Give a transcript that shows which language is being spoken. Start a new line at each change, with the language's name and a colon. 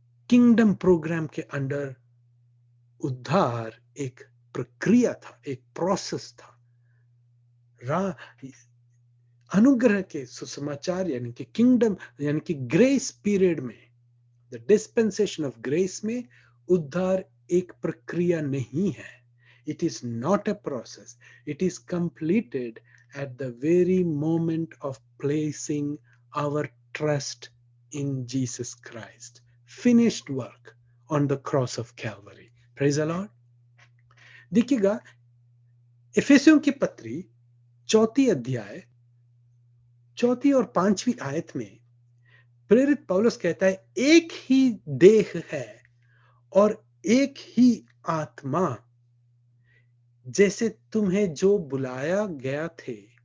Hindi: Kingdom programme के under उद्धार एक प्रक्रिया था, एक प्रोसेस था। अनुग्रह के सुसमाचार यानी कि किंगडम यानी कि ग्रेस पीरियड में,
English: the dispensation of grace
Hindi: में उद्धार एक प्रक्रिया नहीं है,
English: It is not a process. It is completed at the very moment of placing our trust in Jesus Christ. Finished work on the cross of Calvary. Praise the Lord.
Hindi: देखिएगा, इफिसियों की पत्री चौथी अध्याय, चौथी और पांचवी आयत में प्रेरित पौलुस कहता है, एक ही देह है और एक ही आत्मा, जैसे तुम्हें जो बुलाया गया थे,